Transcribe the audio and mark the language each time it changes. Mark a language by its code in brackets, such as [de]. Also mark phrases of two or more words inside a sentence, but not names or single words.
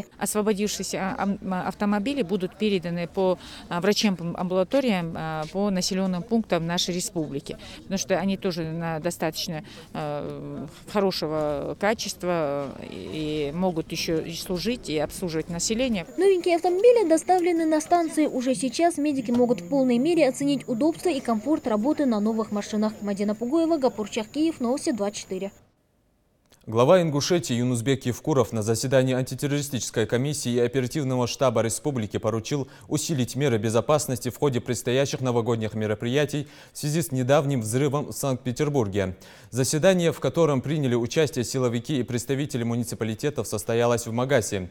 [ru] Освободившиеся автомобили будут переданы по врачебным амбулаториям, по населенным пунктам нашей республики, потому что они тоже достаточно хорошего качества и могут еще служить и обслуживать население. Новенькие автомобили доставлены на станции. Уже сейчас медики могут в полной мере оценить удобство и комфорт работы на новых машинах. Мадина Пугоева, Гапур Чахкиев, Новости 24. Глава Ингушетии Юнусбек Евкуров на заседании антитеррористической комиссии и оперативного штаба республики поручил усилить меры безопасности в ходе предстоящих новогодних мероприятий в связи с недавним взрывом в Санкт-Петербурге. Заседание, в котором приняли участие силовики и представители муниципалитетов, состоялось в Магасе.